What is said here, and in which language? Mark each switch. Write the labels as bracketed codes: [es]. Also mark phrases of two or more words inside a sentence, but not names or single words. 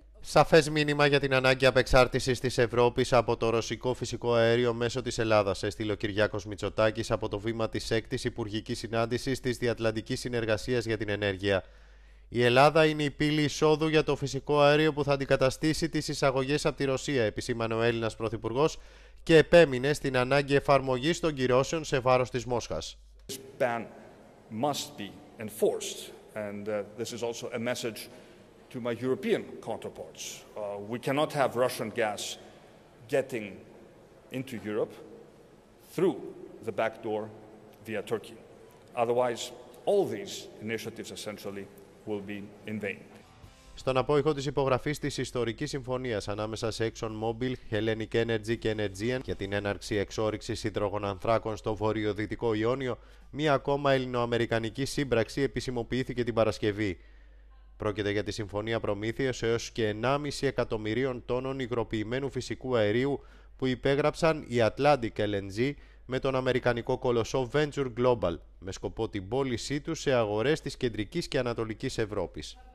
[el] Σαφές μήνυμα για την ανάγκη απεξάρτησης της Ευρώπης από το ρωσικό φυσικό αέριο μέσω της Ελλάδας, έστειλε ο Κυριάκος Μητσοτάκης από το βήμα της 6ης Υπουργικής Συνάντησης της Διατλαντικής Συνεργασίας για την Ενέργεια. Η Ελλάδα είναι η πύλη εισόδου για το φυσικό αέριο που θα αντικαταστήσει τις εισαγωγές από τη Ρωσία, επισήμανε ο Έλληνας Πρωθυπουργός και επέμεινε στην ανάγκη εφαρμογής των κυρώσεων σε βάρος της Μόσχας. [en] To my European counterparts. We cannot have Russian gas getting into Europe through the back door via Turkey. Otherwise, all these initiatives essentially will be in vain. [el] Στον απόϊχο της υπογραφής της ιστορικής συμφωνίας ανάμεσα σε ExxonMobil, Hellenic Energy και Energean για την έναρξη εξόρυξης υδρογονανθράκων στο βορειοδυτικό Ιόνιο, μία ακόμα ελληνοαμερικανική σύμπραξη επισημοποιήθηκε την Παρασκευή. Πρόκειται για τη συμφωνία προμήθειας έως και 1,5 εκατομμυρίων τόνων υγροποιημένου φυσικού αερίου που υπέγραψαν η Atlantic LNG με τον αμερικανικό κολοσσό Venture Global, με σκοπό την πώλησή του σε αγορές της κεντρικής και ανατολικής Ευρώπης.